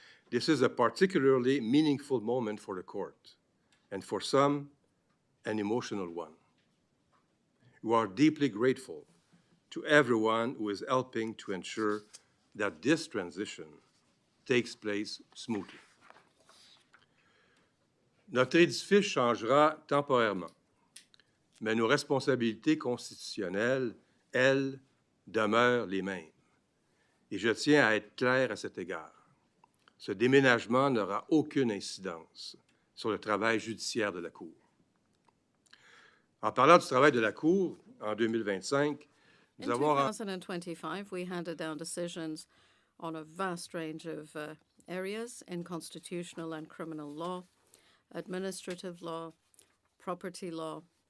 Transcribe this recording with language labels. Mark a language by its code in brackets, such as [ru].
[en] This is a particularly meaningful moment for the court, and for some, an emotional one. We are deeply grateful to everyone who is helping to ensure that this transition takes place smoothly. [fr] Notre édifice changera temporairement, mais nos responsabilités constitutionnelles, elles, demeurent les mêmes. Et je tiens à être clair à cet égard. Ce déménagement n'aura aucune incidence sur le travail judiciaire de la Cour. En parlant du travail de la Cour, en 2025, [en] In 2025, we handed down decisions on a vast range of areas in constitutional and criminal law, administrative law, property law.